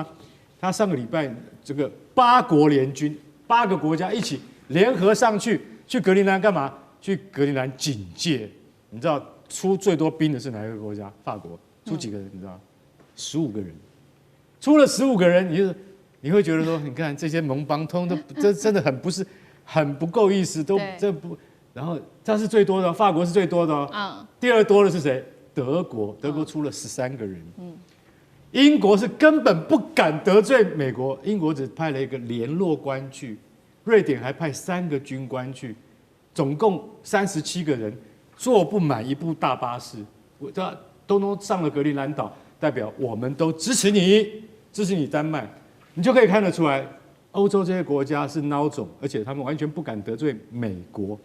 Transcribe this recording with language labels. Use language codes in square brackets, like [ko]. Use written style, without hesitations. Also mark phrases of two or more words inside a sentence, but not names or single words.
[zh] 他上個禮拜這個8國聯軍，8個國家一起聯合上去格陵蘭幹嘛？去格陵蘭警戒，你知道出最多兵的是哪一個國家？法國出幾個人？你知道？15個人，出了15個人，你會覺得說，你看這些盟邦通都這真的很不夠意思，都這不，然後他是最多的，法國是最多的哦。第二多的是誰？ 德國出了13個人。英國是根本不敢得罪美國，英國只派了一個聯絡官去，瑞典還派3個軍官去。總共37個人，坐不滿一部大巴士，都上了格陵蘭島，代表我們都支持你丹麥，你就可以看得出來，歐洲這些國家是孬種，而且他們完全不敢得罪美國。